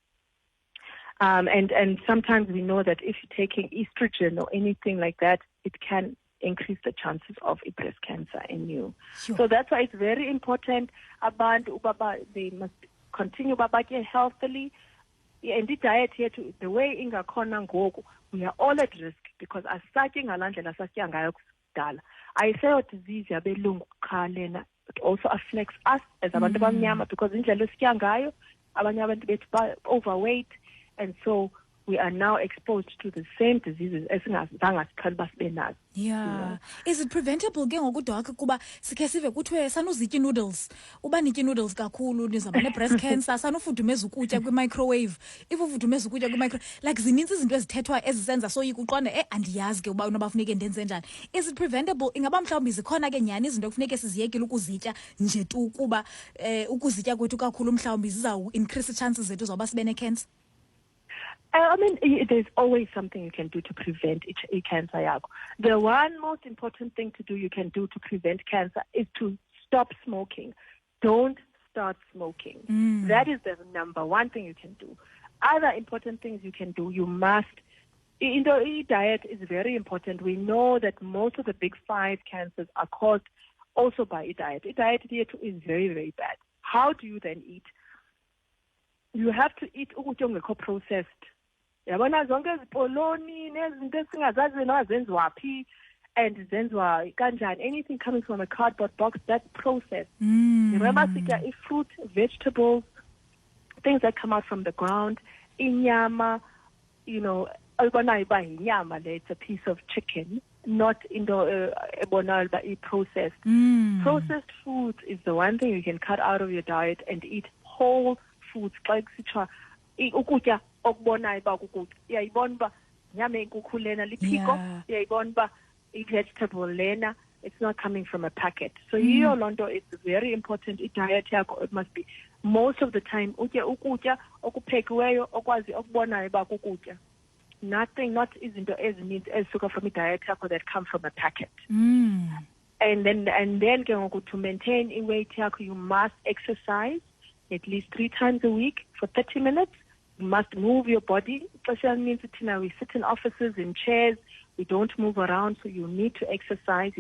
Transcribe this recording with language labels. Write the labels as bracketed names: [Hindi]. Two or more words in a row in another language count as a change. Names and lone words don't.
[English] And sometimes we know that if you're taking estrogen or anything like that, it can increase the chances of a breast cancer in you. Sure. So that's why it's very important they must continue babake healthily. And the diet here, the way [Xhosa] ingakhona ngoku, [English] we are all at risk because [Xhosa] asatya ngalandlela asatya ngayo kudala. Ayiseyo disease yabelungu qha lena, [English] it also affects us as [Xhosa] abantu abamnyama [English] because [Xhosa] indlela esitya ngayo abanye abantu bethu [English] overweight, and so we are now exposed to the same diseases as yeah. Is it preventable [Xhosa] ke ngoku doc kuba sikhe sive kuthiwe sanuzitya noodles, uba nitya noodles kakhulu nizaba ne- [English] breast cancer, [Xhosa] sanufudumeza ukutya kwi-microwave, if ufudumeza ukutya kwi-microwave, like zininzi izinto ezithethwa ezisenza soyika uqonde andiyazi ke uba unoba funeke ndenze njani. [English] Is it preventable? [Xhosa] Ingaba mhlawumbi zikhona ke nyhani izinto kufuneke siziyekile ukuzitya nje tu kuba ukuzitya kwethu kakhulu mhlawumbi zizawuincrease chances zethu zoba sibe ne-cancer? [English] I mean, there's always something you can do to prevent cancer. The one most important thing to do you can do to prevent cancer is to stop smoking. Don't start smoking. That is the number one thing you can do. Other important things you can do, you must, diet is very important. We know that most of the big 5 cancers are caused also by diet. Diet is very, very bad. How do you then eat? You have to eat processed. [Xhosa] Yabona zonke izipoloni nezinto esingazazi nazenziwa phi and zenziwa kanjani, [English] anything coming from a cardboard box, that's processed. Remember fruit, vegetables, things that come out from the ground, inyama, it's a piece of chicken, not processed. Processed food is the one thing you can cut out of your diet and eat whole foods, like [Xhosa] ukutya okubonayo ba ukutya iyayibona ba nyama enkukhu lena liphiko iyayibona ba i-vegetable lena [English] It's not coming from a packet. So your Londo is very important. Diet yakho, it must be most of the time [Xhosa] ukutya okuphekiweyo okwazi okubona uba kukutya. [English] Nothing, not [Xhosa] izinto ezininzi ezisuka [English] from diet yakho that come from a packet. And then to maintain a weight yakho, you must exercise at least 3 times a week for 30 minutes. You must move your body. Especially means we sit in offices, in chairs. We don't move around, so you need to exercise.